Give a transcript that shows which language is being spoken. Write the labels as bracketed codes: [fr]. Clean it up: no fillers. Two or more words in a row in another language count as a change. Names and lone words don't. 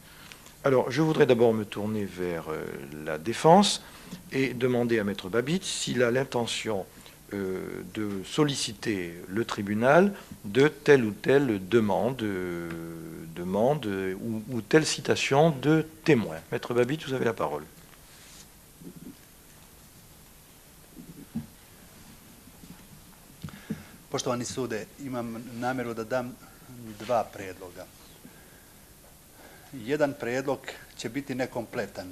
[fr] Alors, je voudrais d'abord me tourner vers la défense et demander à Maître Babitz s'il a l'intention de solliciter le tribunal de telle ou telle demande ou telle citation de témoin. Maître Babitz, vous avez la parole. [sr] Poštovani sude, imam nameru da dam 2 predloga. Jedan predlog će biti nekompletan.